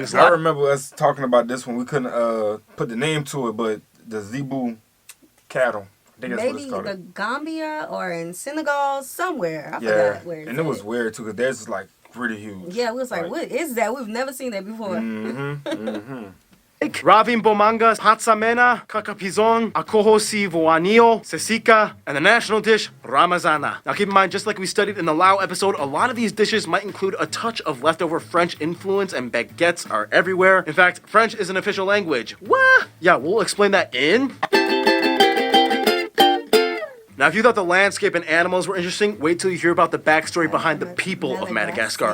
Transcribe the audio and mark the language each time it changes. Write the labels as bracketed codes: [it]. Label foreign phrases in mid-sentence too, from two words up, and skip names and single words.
[en] things I like remember us talking about this one. We couldn't put the name to it, but the zebu cattle. I think that's what Maybe it's called. the Gambia or in Senegal, somewhere. I Yeah, forgot where it's and it was at. weird too, because theirs is like pretty huge. Yeah, we was like, what is that? We've never seen that before. Ravim bomanga, patsamena, kakapizon, akohosi voanio, sesika, and the national dish, ramazana. Now keep in mind, just like we studied in the Lao episode, a lot of these dishes might include a touch of leftover French influence, and baguettes are everywhere. In fact, French is an official language. What? Yeah, we'll explain that in... Now, if you thought the landscape and animals were interesting, wait till you hear about the backstory behind the people of Madagascar.